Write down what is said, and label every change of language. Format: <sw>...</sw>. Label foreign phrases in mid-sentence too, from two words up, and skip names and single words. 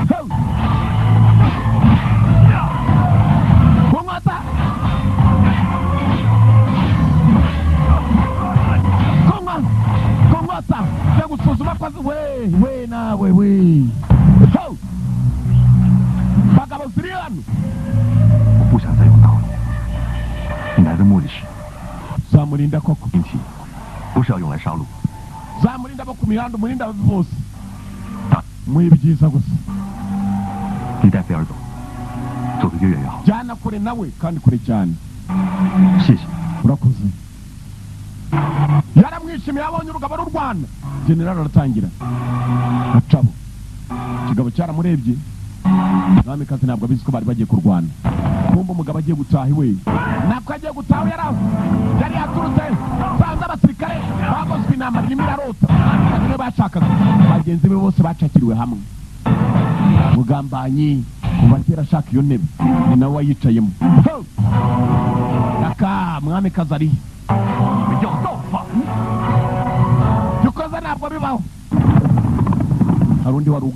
<rw>kunkota kunkota aje gusuzuma ko we nawe we bagabo ziri hano</rw> <zh>我不想再用刀了。你来的目的是</zh> <rw>zamurinda koko</rw> <zh>兵器，不是要用来杀戮。</zh> <rw>zamurinda abo ku mihanda umurinda bose muri byiza gusa</rw> <zh>你带菲儿走，走得越远越好。</zh> <rw>jyana kure nawe kandi kure cyane</rw> <zh>谢谢。</zh> <rw>urakoze yaramwishimiye abonye urugabo rurwana generali aratangira acabo ikigabo cyaramurebye umwamikazi ntabwo abizi ko bari bagiye kurwana kumva umugabo agiye gutaha iwe ntabwo agiye gutaha yari yaturutse sanze abasirikare bagozwe intambara irimo irarota niwe bashakaga bagenzi be bose bacakiriwe hamwe mugambanyi kuva kera ashaka iyo ntebe ni nawe wayicayemo aka mwamikazi ari</rw> <zh>你们要造反？</zh> <rw>dukoze ntabwo bibaho hari undi wari</rw>